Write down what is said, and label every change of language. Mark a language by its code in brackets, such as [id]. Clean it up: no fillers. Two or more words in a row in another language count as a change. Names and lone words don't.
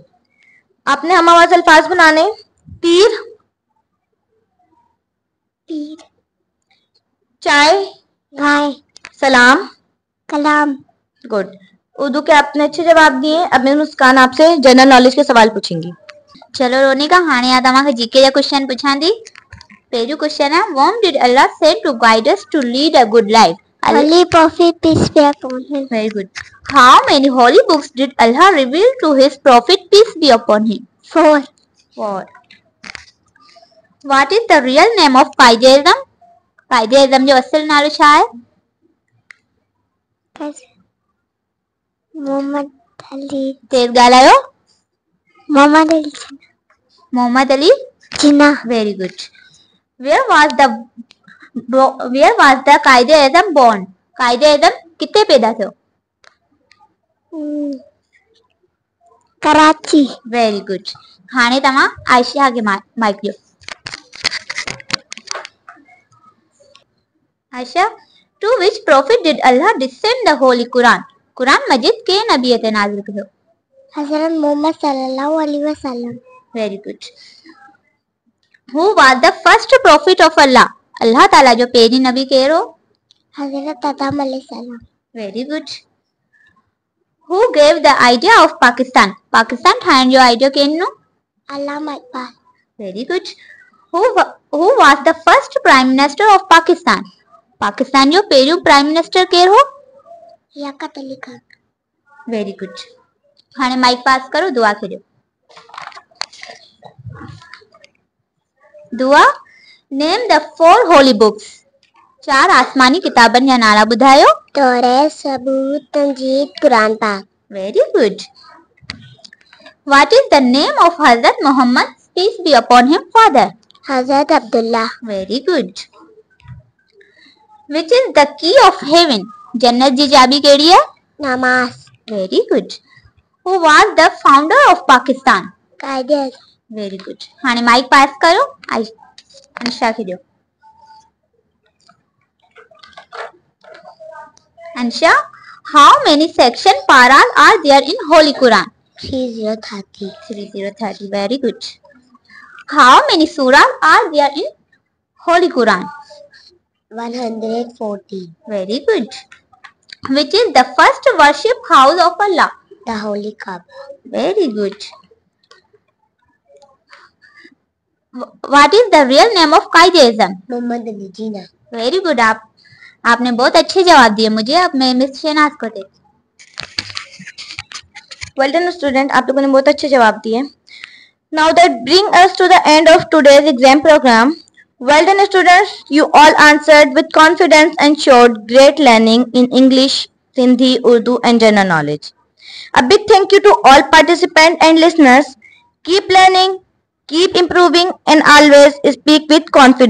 [ur] آپنے ہم آواز الفاظ بنانے. तीर, पीर, चाय, गाय, सलाम, कलाम। गुड। اردو کے آپنے اچھے جواب دیے۔ اب میں مسکان آپ سے [en] general knowledge [ur] کے سوال پوچھیں گی. [sd] चलो रोनिका, हाणे आ तव्हांखे जीके जा क्वेश्चन पुछां थी। [ur] پہلو کوئسچن ہے, [en] whom did Allah send to guide us to lead a good life? Holy Prophet, peace be upon him. Very good. How many holy books did Allah reveal to his prophet, peace be upon him? 4. 4. What is the real name of Qaid-e-Azam? [sd] Qaid-e-Azam जो असल नालो छा है? [en] Muhammad Ali. [sd] तेज ॻाल्हायो. [en] Muhammad Ali. Muhammad Ali Jinnah. Very good. Where was the Qaid-e-Azam born? [sd] Qaid-e-Azam किथे पैदा थियो? [en] Karachi. Very good. [sd] हाणे तव्हां आयशा खे माइक ॾियो. आयशा, [en] to which prophet did Allah descend the holy Quran? [sd] कुरान मजिद के नबी ते नाज़िल कयो? [ar] Hazrat Muhammad صلى الله عليه وسلم. [en] Very good. Who was the first prophet of Allah? [sd] अल्लाह ताला जो पहिरीं नबी केरु हो? [ar] Hazrat Adam عليه السلام. [en] Very good. Who gave the idea of Pakistan? [sd] Pakistan ठाहिण जो आइडिया केरु? [en] Allama Iqbal. Very good. Who was the first prime minister of Pakistan? [sd] पाकिस्तान जो पहिरियों प्राइम मिनिस्टर केरु हो? [en] Liaquat Ali Khan. Very good. [sd] हाणे माइक पास करो, दुआ खे ॾियो. दुआ, [en] name the 4 holy books. [sd] 4 आसमानी किताबनि जा नाला ॿुधायो. तौरात, सबूत, तंजीद, कुरान पाक. [en] Very good. What is the name of Hazrat Muhammad, peace be upon him, father? Hazrat Abdullah. Very good. Which is the key of heaven? [sd] जन्नत जी चाबी केड़ी है? [en] Namaz. Very good. Who was the founder of Pakistan? Qaid-e-Azam. Very good. हाणे माइक पास करो, अंशा खे ॾियो. अंशा, how many section paras are there in Holy Quran? 3030. 3030. Very good. How many surahs are there in Holy Quran? 140. Very good. Which is the first worship house of Allah? The Holy Kaaba. Very good. What is the real name of Qaid-e-Azam? Muhammad Ali Jinnah. Very good. [ur] آپنے بہت اچھے جواب دیے مجھے. اب میں مس شہناز کو دیتی. [en] Well done student, [ur] آپ لوگوں نے بہت اچھے جواب دیے. [en] Now that brings us to the end of today's exam program. Well done students, you all answered with confidence and showed great learning in English, Sindhi, Urdu and general knowledge. A big thank you to all participants and listeners. Keep learning, keep improving and always speak with confidence.